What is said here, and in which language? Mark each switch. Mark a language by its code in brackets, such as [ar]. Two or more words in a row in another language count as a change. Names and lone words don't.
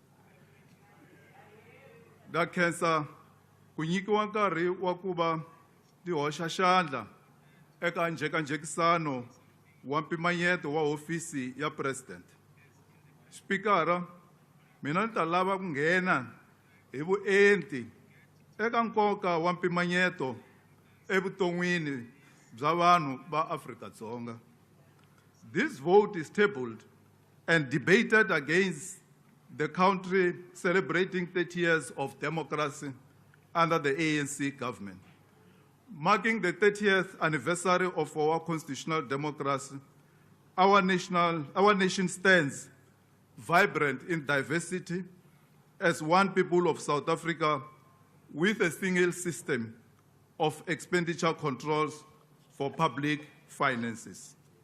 [ts] Da khensa ku nyikiwa nkarhi wa ku va ti hoxa xandla eka njhekanjhekisano wa mpimanyeto wa hofisi ya President. Spikara, mina ni ta lava ku nghena hi vuenti eka nkoka wa mpimanyeto evuton'wini bya vanhu va Afrika-Dzonga. [en] This vote is tabled and debated against the country celebrating 30 years of democracy under the ANC government. Marking the 30th anniversary of our constitutional democracy, our nation stands vibrant in diversity as one people of South Africa with a single system of expenditure controls for public finances.